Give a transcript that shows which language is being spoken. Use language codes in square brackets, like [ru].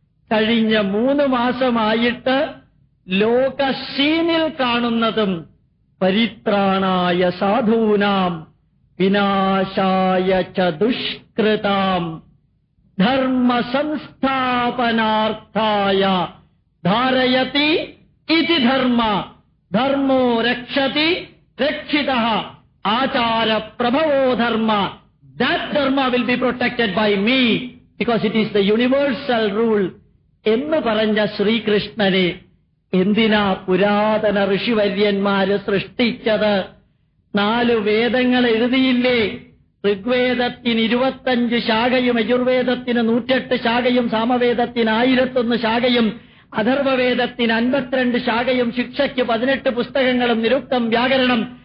[ml] കഴിഞ്ഞ 3 മാസമായിട്ട് ലോക സീനിൽ കാണുന്നതും [sa] പരിത്രാണായ സാധൂനാം വിനാശായ ച ദുഷ്കൃതാം ധർമ്മസംസ്ഥാപനാർത്ഥായ ധാരയതി ഇതി ധർമ്മ ധർമ്മോ രക്ഷതി രക്ഷിതഃ ആചാര പ്രഭവോ ധർമ്മ [en] that dharma will be protected by me because it is the universal rule. [ml] എന്ന് പറഞ്ഞ ശ്രീകൃഷ്ണനെ എന്തിനാ പുരാതന ഋഷിവര്യന്മാര് സൃഷ്ടിച്ചത്? 4 വേദങ്ങൾ എഴുതിയില്ലേ? ഋഗ്വേദത്തിന് 25 ശാഖയും, യജുർവേദത്തിന് 108 ശാഖയും, സാമവേദത്തിന് 1001 ശാഖയും, അഥർവവേദത്തിന് 52 ശാഖയും, ശിക്ഷയ്ക്ക് 18 പുസ്തകങ്ങളും, നിരുക്തം, വ്യാകരണം,